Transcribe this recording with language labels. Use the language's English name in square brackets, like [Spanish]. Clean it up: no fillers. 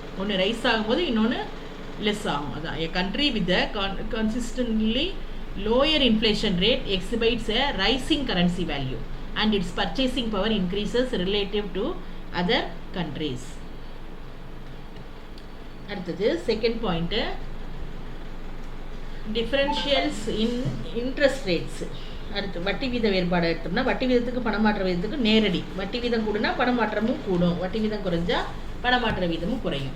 [Tamil] ஒன்று ரைஸ் ஆகும்போது இன்னொன்று less ஆகும். [English] அதான் a country with a consistently lower inflation rate exhibits a rising currency value and its purchasing power increases relative to other countries. [Tamil] அடுத்தது [English] Second point, differentials in interest rates. [Tamil] அடுத்து வட்டி வீத வேறுபாடு எடுத்தோம்னா வட்டி வீதத்துக்கு பணமாற்ற வீதத்துக்கு நேரடி. வட்டி வீதம் கூடுனா பணமாற்றமும் கூடும், வட்டி வீதம் குறைஞ்சா பணமாற்ற வீதமும் குறையும்.